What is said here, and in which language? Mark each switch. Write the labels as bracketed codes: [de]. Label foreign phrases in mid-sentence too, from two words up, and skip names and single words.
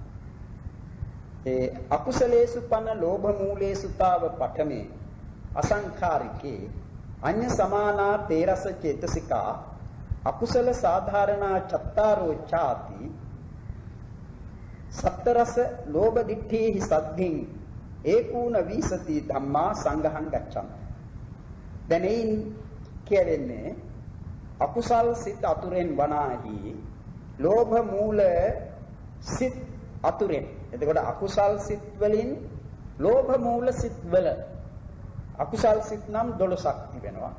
[pi] ඒ අකුසලේසු පන ලෝභ මූලේසු තාව පඨමේ අසංඛාරිකේ අඤ්ඤ සමානා තේරස චේතසිකා අකුසල සාධාරණා චත්තාරෝ ඡාති සත්තරස ලෝභ දිට්ඨිහි සද්ධින් ඒකූණ විසති ධම්මා සංඝහං ගච්ඡන්ති. [si] දැන් එයින් කියවෙන්නේ අකුසල් සිත් අතුරෙන් වනාහි ලෝභ මූල සිත් අතුරෙන්. එතකොට අකුසල් සිත් වලින් ලෝභ මූල සිත් වල අකුසල් සිත් නම් 12ක් තිබෙනවා.